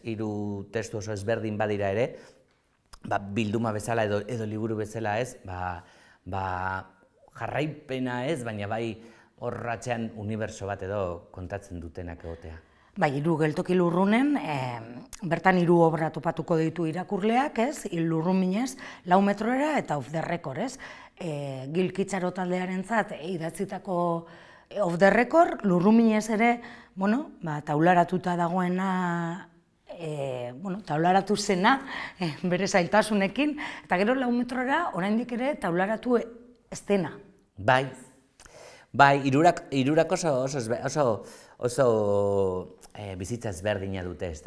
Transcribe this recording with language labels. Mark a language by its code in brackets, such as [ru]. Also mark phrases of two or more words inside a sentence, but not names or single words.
[eu] 3 testu oso ezberdin badira ere, bilduma bezala edo liburu bezala ez, jarraipena ez, baina bai horratzean unibertso bat edo kontatzen dutenak egotea. Bai, 3 geltoki lurrunen, bertan 3 obra topatuko ditu irakurleak, ez? Lurruminez, 4 metrora eta off the record, ez? Gilkitzaro taldearentzat idatzitako off the record, lurruminez ere, bueno, taularatuta dagoena, taularatu zena, bere zailtasunekin, eta gero 4 metrora, oraindik ere, taularatu ez dena. Bai, hirurak oso bizitza ezberdina dute, ezta?